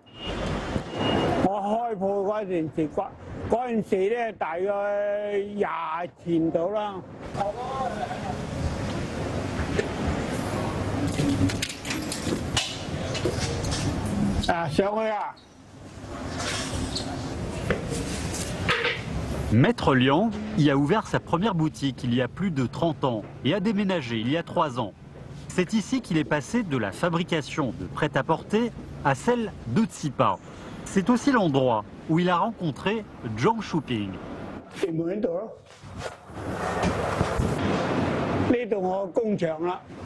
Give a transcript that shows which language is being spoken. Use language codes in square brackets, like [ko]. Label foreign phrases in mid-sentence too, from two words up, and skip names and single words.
[yue] 我開鋪嗰陣時咧，大概20前度啦。啊，上去啊！ [fr] Maître Liang y a ouvert sa première boutique il y a plus de 30 ans et a déménagé il y a 3 ans. C'est ici qu'il est passé de la fabrication de prêt-à-porter à celle de tsipa. C'est aussi l'endroit où il a rencontré Zhang Shuping. [yue] 店門喺度咯，呢度我工場啦。